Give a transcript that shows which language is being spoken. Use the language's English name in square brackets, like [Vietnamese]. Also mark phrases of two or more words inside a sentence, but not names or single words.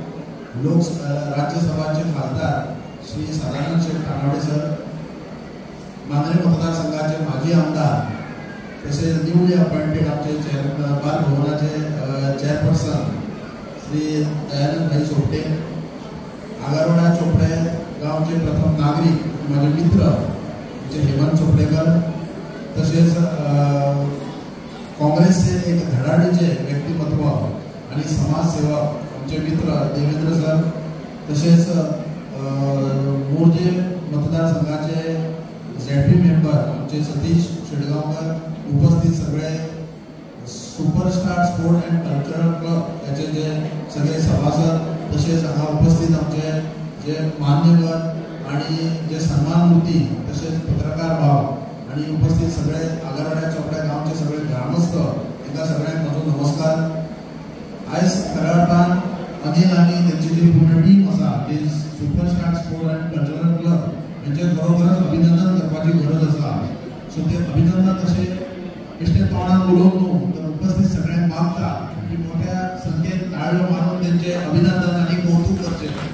[Konkani] राज्यसभाचे खासदार श्री सदानंद शेठ तानवडे सर, मांद्रे मतदारसंघाचे माजी आमदार तसेच [English] newly appointed [Konkani] आमचे बाल भवनाचे चेअरपर्सन श्री दयानंद भाई सोपटे, आगारोडा चोपडे गावचे प्रथम नागरिक माझे मित्र म्हणजे हेमंत चोपडेकर, तसेच काँग्रेसचे एक धडाडीचे व्यक्तिमत्व आणि समाजसेवक आमचे मित्र देवेंद्र सर, तसेच मोर्जे मतदारसंघाचे [English] ZP member [Konkani] आमचे सतीश शेडगावकर, उपस्थित सगळे सुपरस्टार स्पोर्ट एंड कल्चरल क्लब याचे जे सगळे सभासद, तसेच हांगा उपस्थित आमचे जे मान्यवर आणि जे सन्मानमूर्ती, तसेच पत्रकार भाव आणि उपस्थित सगळे आगारोड्या चोपड्या गावचे सगळे ग्रामस्थ, एका सगळ्यांक माझो नमस्कार। आयज खऱ्या अर्थान अनिल आणि त्यांची जी पूर्ण टीम आसा ती सुपरस्टार स्पोर्ट एंड कल्चरल क्लब यांचे खरोखरच अभिनंदन करपाची गरज आसा। सो ते अभिनंदन असे बेश्टे तोंडान उलोवंक न्हू तर उपस्थित सगळ्यांक मागता की मोठ्या संख्येन ताळयो मारून त्यांचे अभिनंदन आणि कौतुक करचे।